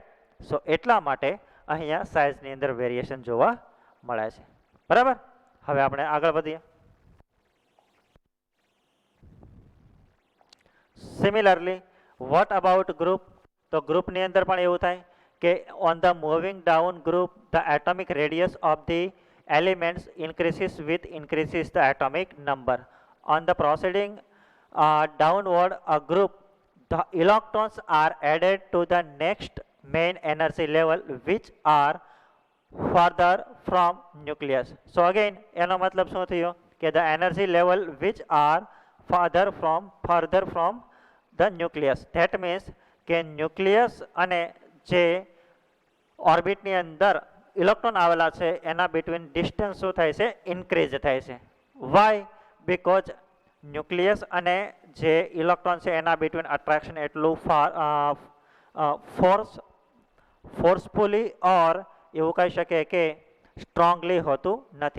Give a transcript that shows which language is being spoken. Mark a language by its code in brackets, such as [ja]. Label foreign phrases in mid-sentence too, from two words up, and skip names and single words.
[gu] સો એટલા માટે અહીંયા સાઇઝની અંદર વેરિએશન જોવા મળે છે. બરાબર. હવે આપણે આગળ વધીએ. [en] similarly what about group? [gu] તો ગ્રુપની અંદર પણ એવું થાય કે [en] on the moving down group the atomic radius of the elements increases with increases the atomic number. On the proceeding downward a group, the electrons are added to the next main energy level which are further from nucleus. So again [gu] એનો મતલબ શું થયો કે [en] the energy level which are further from the nucleus. That means [gu] કે ન્યુક્લિયસ અને જે ઓર્બિટની અંદર ઇલેક્ટ્રોન આવેલા છે એના [en] between distance [gu] શું થાય છે? ઇન્ક્રીઝ થાય છે. વાય? બીકોઝ ન્યુક્લિયસ અને જે ઇલેક્ટ્રોન છે એના [en] between attraction [gu] એટલું [en] forcefully or [gu] એવું કહી શકે કે સ્ટ્રોંગલી હોતું નથી.